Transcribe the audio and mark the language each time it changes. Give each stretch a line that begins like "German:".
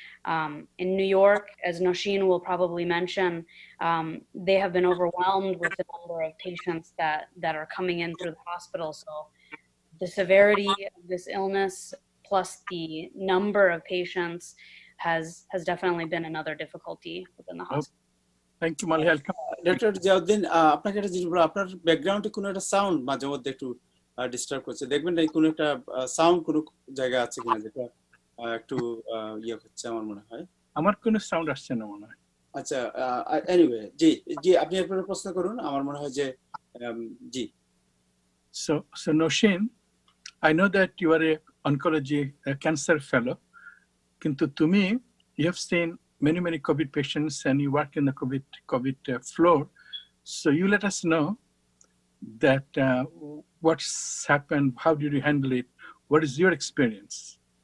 English: In New York, as Nosheen will probably mention, they have been overwhelmed with the number of patients that are coming in through the hospital. So the severity of this illness plus the number of patients has definitely been another difficulty within the hospital. Thank you, Mali.
Bangla: Doctor Ziauddin, আপনাকে একটা জিনিস বলবো, আপনার ব্যাকগ্রাউন্ডে কোনো একটা sound মাঝে মধ্যে একটু ডিস্টার্ব করছে, দেখবেন না কোনো একটা সাউন্ড কোনো জায়গা আছে কিনা যেটা একটু ইয়ে হচ্ছে আমার মনে হয়। আমার কোনো সাউন্ড আসছে না মনে হয়। আচ্ছা, এনিওয়ে, জি জি, আপনি আপনার প্রশ্ন করুন। আমার মনে হয় যে জি।
English: So Noshin, I know that you are a oncology cancer fellow,
Bangla: কিন্তু তুমি,
English: you have seen many COVID patients and you work in the COVID floor. So you let us know that what's happened, how did you handle it, what is your experience?